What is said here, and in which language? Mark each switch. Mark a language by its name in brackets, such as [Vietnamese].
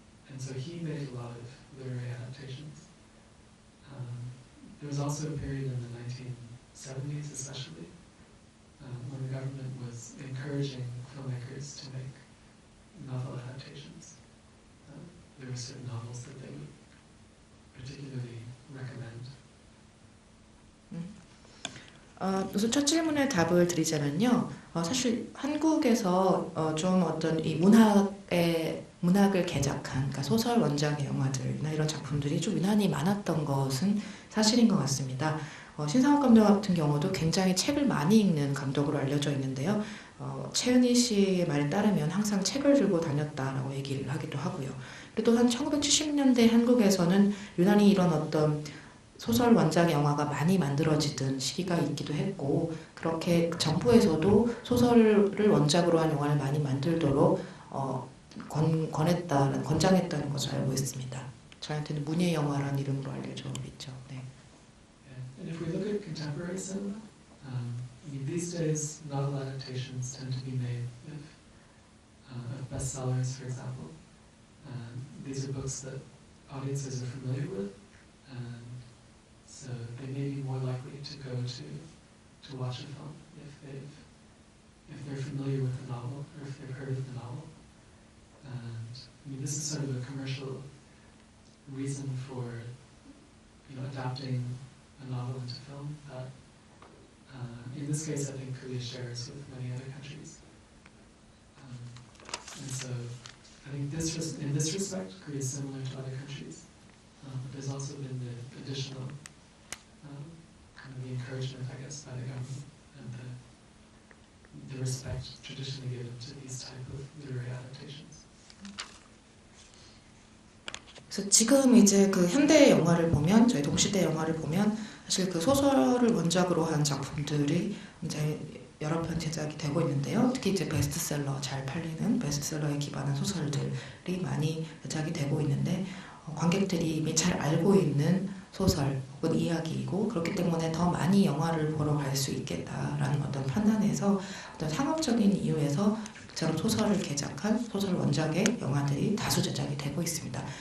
[English] And so he made a lot of literary adaptations. There was also a period in the 1970s especially, when the government was encouraging filmmakers to make novel adaptations. There were certain novels that they would particularly recommend. [Korean] 우선 첫 질문에 답을 드리자면요. 사실 한국에서 좀 어떤 이 문학을 개작한, 그러니까 소설 원작의 영화들이나 이런 작품들이 좀 유난히 많았던 것은 사실인 것 같습니다. 신상욱 감독 같은 경우도 굉장히 책을 많이 읽는 감독으로 알려져 있는데요. 최은희 씨의 말에 따르면 항상 책을 들고 다녔다라고 얘기를 하기도 하고요. 그리고 한 1970년대 한국에서는 유난히 이런 어떤 소설 원작의 영화가 많이 만들어지던 시기가 있기도 했고, 그렇게 정부에서도 소설을 원작으로 한 영화를 많이 만들도록 권장했다는 것을 알고 있습니다. 저한테는 문예 영화라는 이름으로 알려져 있죠. 네. [English] if we look at contemporary cinema, I mean, these days novel adaptations tend to be made of bestsellers, for example. These are books that audiences are familiar with, and so they may be more likely to go to watch a film if they're familiar with the novel or if they've heard of the novel. And I mean, this is sort of a commercial reason for adapting a novel into film that in this case I think Korea shares with many other countries. And so I think in this respect Korea is similar to other countries. But there's also been the additional kind of the encouragement, I guess, by the government and the respect traditionally given to these type of literary adaptations. [Korean] 그래서 지금 이제 그 현대 영화를 보면, 저희 동시대 영화를 보면 사실 그 소설을 원작으로 한 작품들이 이제 여러 편 제작이 되고 있는데요. 특히 이제 베스트셀러, 잘 팔리는 베스트셀러에 기반한 소설들이 많이 제작이 되고 있는데 관객들이 이미 잘 알고 있는 소설 혹은 이야기이고 그렇기 때문에 더 많이 영화를 보러 갈 수 있겠다라는 어떤 판단에서 어떤 상업적인 이유에서 저런 소설을 개작한 소설 원작의 영화들이 다수 제작이 되고 있습니다.